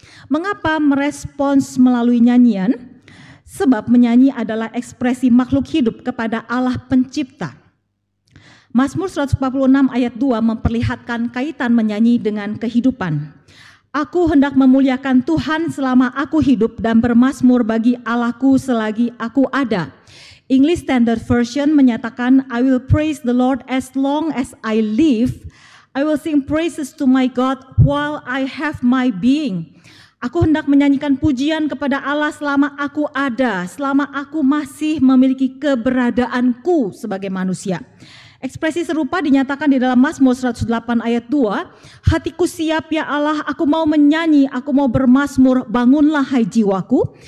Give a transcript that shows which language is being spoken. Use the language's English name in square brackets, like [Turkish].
[Indonesian] Mengapa merespons melalui nyanyian? Sebab menyanyi adalah ekspresi makhluk hidup kepada Allah pencipta. Mazmur 146 ayat 2 memperlihatkan kaitan menyanyi dengan kehidupan. Aku hendak memuliakan Tuhan selama aku hidup dan bermazmur bagi Allahku selagi aku ada. [English] English Standard Version [Indonesian] menyatakan, [English] I will praise the Lord as long as I live. I will sing praises to my God while I have my being. [Indonesian] Aku hendak menyanyikan pujian kepada Allah selama aku ada, selama aku masih memiliki keberadaanku sebagai manusia. Ekspresi serupa dinyatakan di dalam Mazmur 108 ayat 2, hatiku siap ya Allah, aku mau menyanyi, aku mau bermazmur, bangunlah hai jiwaku.